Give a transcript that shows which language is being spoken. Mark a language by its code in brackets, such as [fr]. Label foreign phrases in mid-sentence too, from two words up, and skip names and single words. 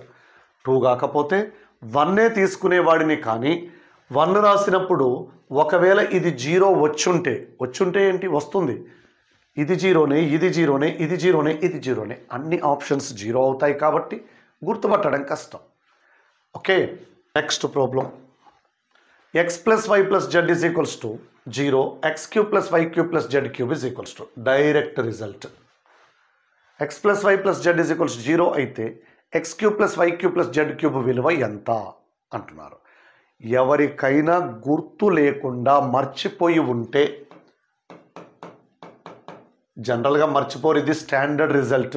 [te] 2 కాకపోతే 1 తీసుకునేవాడిని, కానీ 1 రాసినప్పుడు ఒకవేళ ఇది 0 వచ్చుంటే ఏంటి వస్తుంది, ఇది 0నే, ఇది 0నే, ఇది 0నే, ఇది 0నే. అన్ని ఆప్షన్స్ 0 అవుతాయి కాబట్టి గుర్తుపట్టడం కష్టం. [en] Okay. Next problem [te] x + y + z = 0, x³ + y³ + z³ = 2. [en] direct result. [te] x + y + z = 0 అయితే x³ + y³ + z³ విలువ ఎంత అంటున్నారు. ఎవరికైనా గుర్తు లేకుండా మర్చిపోయి ఉంటే, జనరల్గా మర్చిపోరు, ఇది [en] standard result.